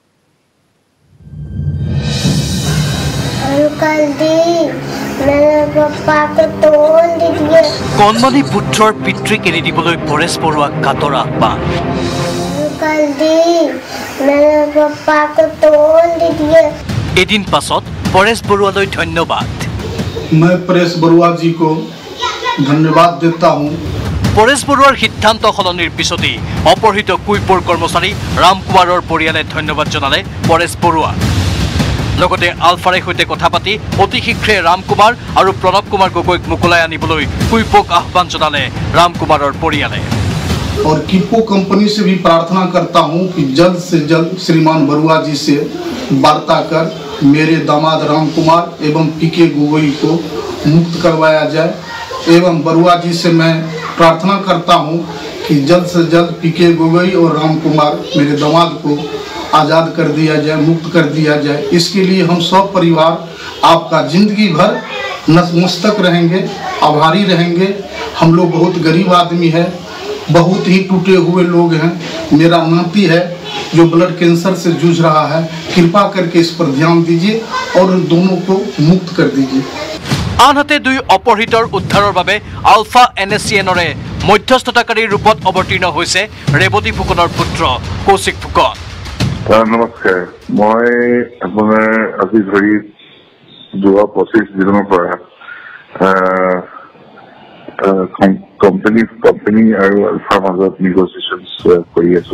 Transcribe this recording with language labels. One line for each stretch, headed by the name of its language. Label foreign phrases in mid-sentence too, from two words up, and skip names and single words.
Assamese: কণমানি পুত্ৰৰ পিতৃক এৰি দিবলৈ পৰেশ বৰুৱাক কাতৰ আহ্বান। এদিন পাছত পৰেশ বৰুৱালৈ ধন্যবাদ।
Hindi: मैं परेश बरुआ जी को धन्यवाद देता हूं।
Assamese: পৰেশ বৰুৱাৰ সিদ্ধান্ত সলনিৰ পিছতেই অপহৃত কুইপৰ কৰ্মচাৰী ৰাম কুমাৰৰ পৰিয়ালে ধন্যবাদ জনালে পৰেশ বৰুৱা। লগতে আলফাৰে সৈতে কথা পাতি অতি শীঘ্ৰে ৰাম কুমাৰ আৰু প্ৰণৱ কুমাৰ গগৈক মুকলাই আনিবলৈ কুইপক আহ্বান জনালে ৰাম কুমাৰৰ পৰিয়ালে।
Hindi: और किपो कंपनी से भी प्रार्थना करता हूं कि जल्द से जल्द श्रीमान बरुआ जी से वार्ता कर मेरे दामाद राम कुमार एवं पीके गोगोई को मुक्त करवाया जाए। एवं बरुआ जी से मैं प्रार्थना करता हूं कि जल्द से जल्द पीके गोगोई और राम कुमार मेरे दामाद को आज़ाद कर दिया जाए, मुक्त कर दिया जाए। इसके लिए हम सब परिवार आपका जिंदगी भर नतमस्तक रहेंगे, आभारी रहेंगे। हम लोग बहुत गरीब आदमी है, बहुत ही टूटे हुए लोग हैं। मेरा नाती है जो ब्लड कैंसर से जूझ रहा है, कृपा करके इस पर ध्यान दीजिए और उन दोनों को मुक्त कर दीजिए।
Assamese: আনহাতে 2 অপহৃতৰ উদ্ধাৰৰ বাবে আলফা NSCN-ৰে মধ্যস্থতাকাৰীৰ ৰূপত অৱতীৰ্ণ হৈছে ৰেৱতী ফুকনৰ পুত্ৰ কৌশিক ফুকন। নমস্কাৰ, মই আপোনাৰ আজি ধৰি যোৱা 25 দিনৰ পৰা কোম্পানী আৰু আলফাৰ মাজত নেগচিয়েশ্যন কৰি আছো।